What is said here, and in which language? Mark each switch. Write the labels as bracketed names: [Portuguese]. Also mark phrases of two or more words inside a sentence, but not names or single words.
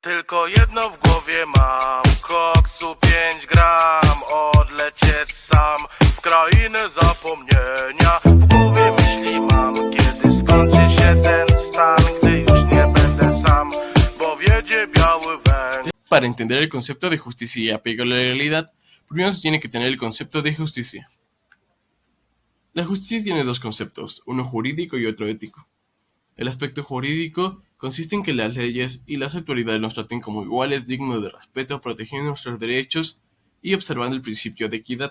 [Polish] Tylko jedno w głowie mam, koksu 5 gram, odlecieć sam w krainę zapomnienia. W głowie myśli mam, kiedy skończy się ten stan, gdy już nie będę sam, bo wiedzie biały węgiel. [Spanish] Para entender el concepto de justicia y apego a la legalidad, primero se tiene que tener el concepto de justicia. La justicia tiene dos conceptos, uno jurídico y otro ético. El aspecto jurídico consiste en que las leyes y las autoridades nos traten como iguales, dignos de respeto, protegiendo nuestros derechos y observando el principio de equidad.